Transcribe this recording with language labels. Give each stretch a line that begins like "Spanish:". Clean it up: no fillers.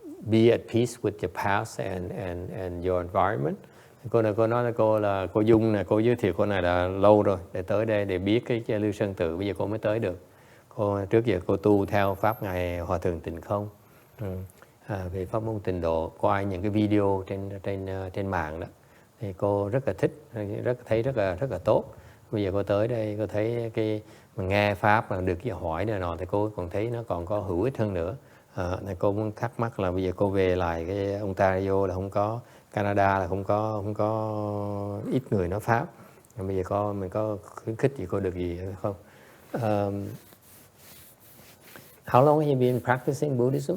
English: Be at peace with your past and your environment.
Vietnamese: Cô nói là cô Dung này, cô giới thiệu cô này là lâu rồi để tới đây để biết cái Lưu Sơn Tự, bây giờ cô mới tới được. Trước giờ cô tu theo pháp ngài Hòa thượng Tịnh Không, về pháp môn tịnh độ, qua những cái video trên mạng đó, thì cô rất là thích, thấy rất là tốt. Bây giờ cô tới đây, cô thấy cái mình nghe pháp mà được hỏi này nọ, thì cô còn thấy nó còn có hữu ích hơn nữa. Này cô muốn thắc mắc là bây giờ cô về lại cái Ontario là không có, Canada là không có ít người nói pháp. Bây giờ mình có khuyến khích gì cô được gì hay không?
English: How long have you been practicing Buddhism?